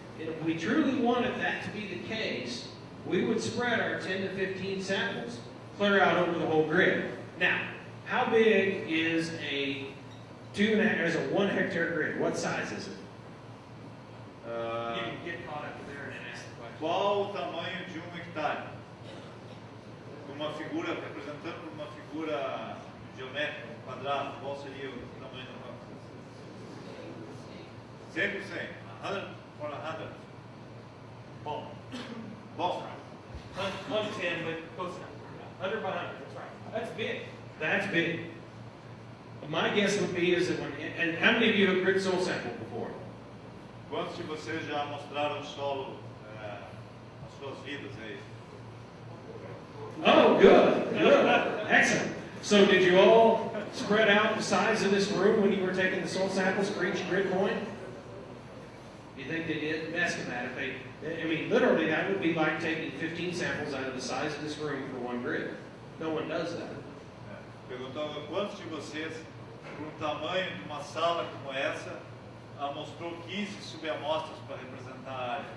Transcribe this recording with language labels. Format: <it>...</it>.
<en>If we truly wanted that to be the case, we would spread our 10 to 15 samples clear out over the whole grid. Now, how big is a 1 hectare grid? What size is it? You can get caught up there and ask the question.</en> <pt>Qual o tamanho de hectare? Uma figura, representando uma figura geométrica, quadrado, qual seria o tamanho da mapa?</pt> <en>100%. 100 or 100. Bom. 110, but close enough. 100 by 100, that's right. That's big. That's big. My guess would be is that and how many of you have grid soil sampled before?</en> <pt>Quantos de vocês já mostraram o solo nas suas vidas aí?</pt> <en>Oh, good. Excellent. So did you all spread out the size of this room when you were taking the soil samples for each grid point? Do you think they did? Ask them that. Literally that would be like taking 15 samples out of the size of this room for one grid. No one does that.</en> <pt>Perguntando quantos de vocês, por um tamanho de uma sala como essa, mostrou 15 subamostras para representar a área.</pt>